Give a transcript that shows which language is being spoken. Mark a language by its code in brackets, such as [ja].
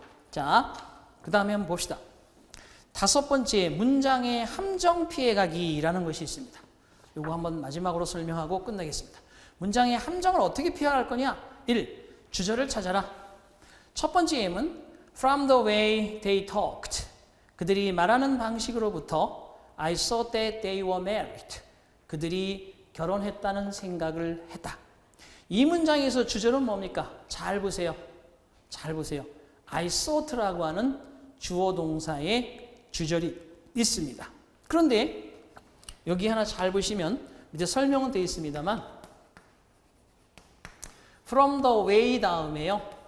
[ko] 자, 그 다음에 한번 봅시다. 다섯 번째, 문장의 함정 피해가기라는 것이 있습니다. 이거 한번 마지막으로 설명하고 끝내겠습니다. 문장의 함정을 어떻게 피할 거냐? 1. 주절을 찾아라. 첫 번째 예문 [en] From the way they talked. [ko] 그들이 말하는 방식으로부터 [en] I thought that they were married. [ko] 그들이 결혼했다는 생각을 했다. 이 문장에서 주절은 뭡니까? 잘 보세요. 잘 보세요. [en] I thought [ko] 라고 하는 주어 동사의 주절이 있습니다. 그런데 여기 하나 잘 보시면 밑에 설명은 되어 있습니다만 [en] from the way [ko] 다음에요.